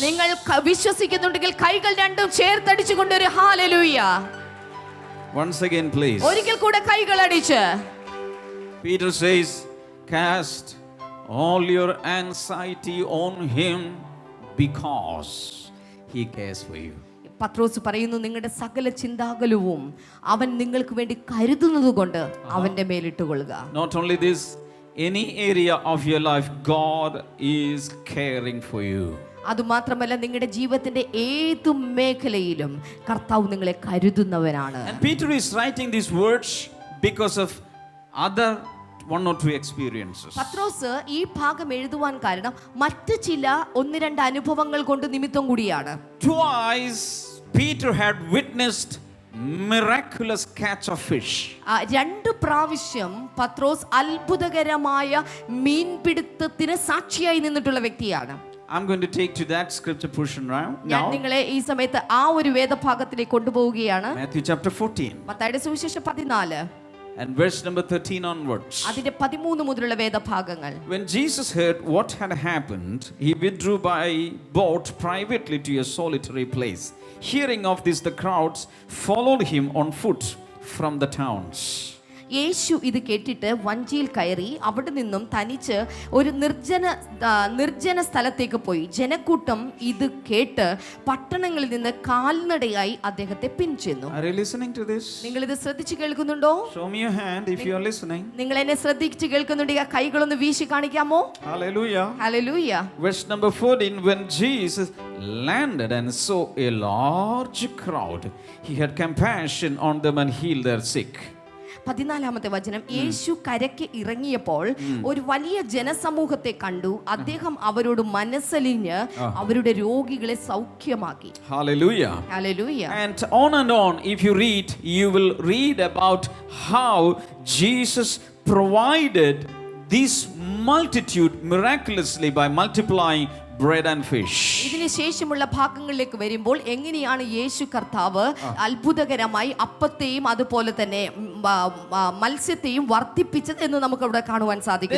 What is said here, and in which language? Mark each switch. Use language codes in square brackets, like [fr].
[ml] നിങ്ങൾ വിശ്വസിക്കുന്നുണ്ടെങ്കിൽ കൈകൾ രണ്ടും ചേർത്തടിച്ചുകൊണ്ട് ഒരു ഹല്ലേലൂയ. [en] Once again, please. [ml] ഒരിക്കൽ കൂടെ കൈകൾ അടിച്ച്. [en] Peter says, cast all your anxiety on him because he cares for you. [ml] പത്രോസ് പറയുന്നു, നിങ്ങളുടെ സകല ചിന്താകുലവും അവൻ നിങ്ങൾക്ക് വേണ്ടി കരുതുന്നത് കൊണ്ട് അവന്റെ മേലിട്ടുകൊള്ളുക. [en] Not only this, any area of your life, God is caring for you. [ml] അതുമാത്രമല്ല, നിങ്ങളുടെ ജീവിതത്തിന്റെ ഏതു മേഖലയിലും കർത്താവ് നിങ്ങളെ കരുതുന്നവനാണ്. [en] And Peter is writing these words because of other 1 or 2 experiences. [ml] പത്രോസ് ഈ ഭാഗം എഴുതുവാൻ കാരണം മറ്റ് ചില 1-2 അനുഭവങ്ങൾ കൊണ്ട് നിമിത്തം കൂടിയാണ്. [en] Twice Peter had witnessed miraculous catch of fish. [ml] 2 പ്രാവശ്യം പത്രോസ് അത്ഭുതകരമായ മീൻപിടുത്തത്തിന് സാക്ഷിയായി നിന്നിട്ടുള്ള വ്യക്തിയാണ്. [en] I'm going to take to that scripture portion now. [ml] ഞാൻ നിങ്ങളെ ഈ സമയത്ത് ആ ഒരു വേദഭാഗത്തിലേക്ക് കൊണ്ടുപോവുകയാണ്. [en] Matthew chapter 14. [ml] മത്തായിയുടെ സുവിശേഷം 14. [en] and verse number 13 onwards. [ml] അതിന്റെ 13 മുതലുള്ള വേദഭാഗങ്ങൾ. [en] When Jesus heard what had happened, he withdrew by boat privately to a solitary place. Hearing of this, the crowds followed him on foot from the towns. [ml] യേശു ഇത് കേട്ടിട്ട് വഞ്ചിയിൽ കയറി അവിടെ നിന്നും തനിച്ച് ഒരു നിർജ്ജന സ്ഥലത്തേക്ക് പോയി. ജനക്കൂട്ടം ഇത് കേട്ട് പട്ടണങ്ങളിൽ നിന്ന് കാൽനടയായി അദ്ദേഹത്തെ പിൻചെന്നു. [en] Are you listening to this? [ml] നിങ്ങൾ ഇത് ശ്രദ്ധിച്ചു കേൾക്കുന്നുണ്ടോ? [en] Show me your hand if you are listening. [ml] നിങ്ങൾ എന്നെ ശ്രദ്ധിച്ചു കേൾക്കുന്നുണ്ടെങ്കിൽ കൈകളൊന്ന് വീശി കാണിക്കാമോ? [en] Hallelujah. [ml] Hallelujah. [en] Verse number 14, when Jesus landed and saw a large crowd, he had compassion on them and healed their sick. [ml] 14-ാമത്തെ വചനം, യേശു കരയ്ക്ക് ഇറങ്ങിയപ്പോൾ ഒരു വലിയ ജനസമൂഹത്തെ കണ്ടു. അദ്ദേഹം അവരോട് മനസ്സലിഞ്ഞ് അവരുടെ രോഗികളെ സൗഖ്യമാക്കി. [en] Hallelujah. [ml] Hallelujah. [en] And on, if you read, you will read about how Jesus provided this multitude miraculously by multiplying bread and fish. [ml] ഇതിന് ശേഷമുള്ള ഭാഗങ്ങളിലേക്ക് വരുമ്പോൾ എങ്ങനെയാണ് യേശു കർത്താവ് അത്ഭുതകരമായി അപ്പത്തെയും അതുപോലെ തന്നെ മത്സ്യത്തെയും വർദ്ധിപ്പിച്ചത് എന്ന് നമുക്ക് അവിടെ കാണുവാൻ സാധിക്കും.